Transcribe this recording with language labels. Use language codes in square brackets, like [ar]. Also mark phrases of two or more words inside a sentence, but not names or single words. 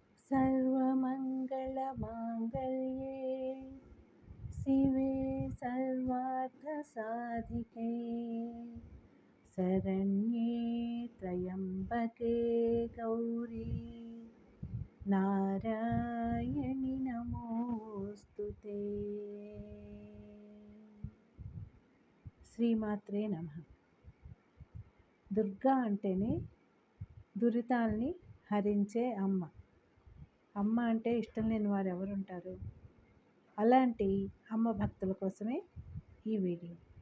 [sa] सर्वमङ्गलमाङ्गल्ये शिवे सर्वार्थसाधिके शरण्ये त्र्यम्बके गौरी नारायणि नमोस्तुते। శ్రీమాత్రే నమః. [te] దుర్గా అంటేనే దురితాల్ని హరించే అమ్మ. అమ్మ అంటే ఇష్టం లేని వారు ఎవరుంటారు? అలాంటి అమ్మ భక్తుల కోసమే ఈ వీడియో.